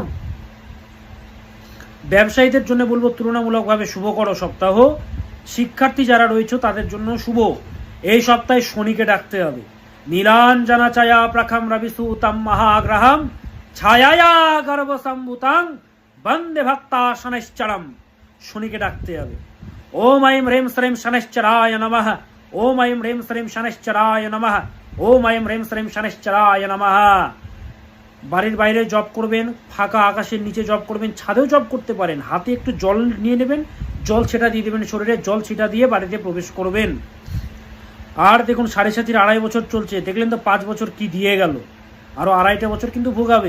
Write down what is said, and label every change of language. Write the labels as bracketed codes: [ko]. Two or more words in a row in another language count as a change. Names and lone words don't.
[bn] ব্যবসায়ীদের জন্য বলবো তুলনামূলকভাবে শুভ করো সপ্তাহ। শিক্ষার্থী যারা রয়েছে তাদের জন্য শুভ। এই সপ্তাহে শনিকে ডাকতে হবে। [sa] নীলাঞ্জনা ছায়া প্রখম রবিসূতম মহাগ্রহম ছায়া গর্ভসম্ভূতং বন্দে ভক্তা শনৈশ্চরম। [bn] শনিকে ডাকতে হবে। [sa] ওম ऐं ह्रीं श्रीं शनैश्चराय नमः। ओम ऐं ह्रीं श्रीं शनैश्चराय नमः। ओम ऐं ह्रीं श्रीं शनैश्चराय नमः। [bn] বাড়ির বাইরে জব করবেন, ফাঁকা আকাশের নিচে জব করবেন, ছাদেও জব করতে পারেন। হাতে একটু জল নিয়ে নেবেন, জল ছিটা দিয়ে দেবেন শরীরে, জল ছিটা দিয়ে বাড়িতে প্রবেশ করবেন। আর দেখুন 7.5 2.5 বছর চলছে, দেখলেন তো 5 বছর কি দিয়ে গেল, আরও 2.5টা বছর কিন্তু ভোগাবে।